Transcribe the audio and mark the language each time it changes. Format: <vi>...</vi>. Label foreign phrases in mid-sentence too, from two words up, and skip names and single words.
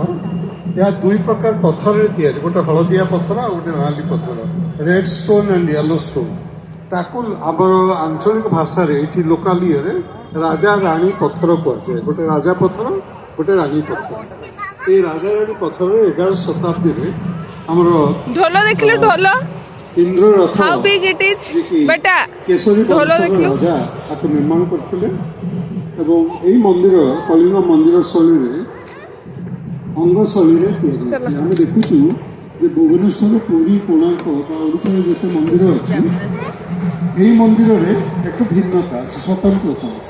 <or>ଏହା ଦୁଇ ପ୍ରକାର ପଥରରେ ତିଆରି, ଗୋଟେ ହଳଦିଆ ପଥର ଆଉ ଗୋଟେ ନାଲି ପଥର,</or> <en>red stone and yellow stone.</en> <or>ତାକୁ ଆମର ଆଞ୍ଚଳିକ ଭାଷାରେ ଏଠି ଲୋକାଲ ଇଏରେ ରାଜା ରାଣୀ ପଥର କୁହାଯାଏ। ଗୋଟେ ରାଜା ପଥର, ଗୋଟେ ରାଣୀ ପଥର। ଏଇ ରାଜା ରାଣୀ ପଥରରେ 11 ଶତାବ୍ଦୀରେ ଆମର ଢୋଲ ଦେଖିଲୁ ଢୋଲ ଇନ୍ଦ୍ରରଥ</or> <en>how big it is बेटा</en> <or>କେଶରୀ ढोल ବଂଶର देखिलु ରାଜା ତାକୁ ନିର୍ମାଣ କରିଥିଲେ ଏବଂ ଏହି ମନ୍ଦିର କଳିଙ୍ଗ ମନ୍ଦିର ଶୈଳୀରେ ଅଙ୍ଗ ଶୈଳୀରେ ତିଆରି ହୋଇଛି। ଆମେ ଦେଖୁଛୁ ଯେ ଭୁବନେଶ୍ୱର, ପୁରୀ, କୋଣାର୍କ ବା ଓଡ଼ିଶାରେ ଯେତେ ମନ୍ଦିର ଅଛି ଏହି ମନ୍ଦିରରେ ଏକ ଭିନ୍ନତା ଅଛି, ସ୍ୱତନ୍ତ୍ରତା ଅଛି।</or>